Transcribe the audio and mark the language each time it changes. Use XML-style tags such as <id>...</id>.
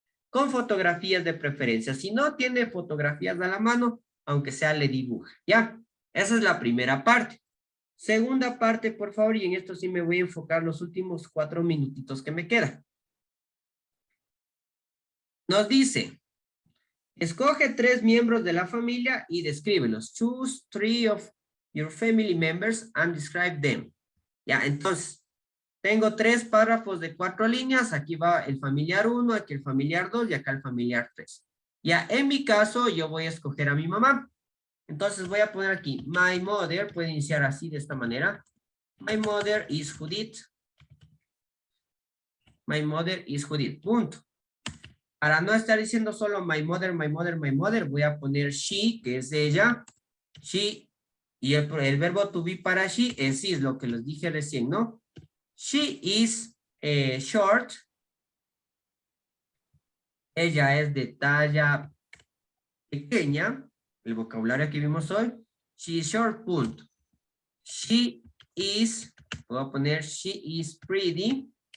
<es>con fotografías de preferencia. Si no tiene fotografías a la mano, aunque sea le dibuja, ¿ya? Esa es la primera parte. Segunda parte, por favor, y en esto sí me voy a enfocar los últimos 4 minutitos que me quedan. Nos dice, escoge 3 miembros de la familia y descríbelos.</es> <en>Choose 3 of your family members and describe them.</en> <es>Ya, entonces, tengo 3 párrafos de 4 líneas. Aquí va el familiar 1, aquí el familiar 2 y acá el familiar 3. Ya, en mi caso, yo voy a escoger a mi mamá. Entonces voy a poner aquí,</es> <en>my mother,</en> <es>puede iniciar así de esta manera.</es> <en>My mother is Judith. My mother is Judith,</en> <es>punto. Para no estar diciendo solo</es> <en>my mother, my mother, my mother,</en> <es>voy a poner she, que es ella. She, y el verbo to be para she es is, lo que les dije recién, ¿no?</es> <en>She is short.</en> <es>Ella es de talla pequeña. El vocabulario que vimos hoy.</es> <en>She is short, punto. She is,</en> <es>voy a poner</es> <en>she is pretty.</en>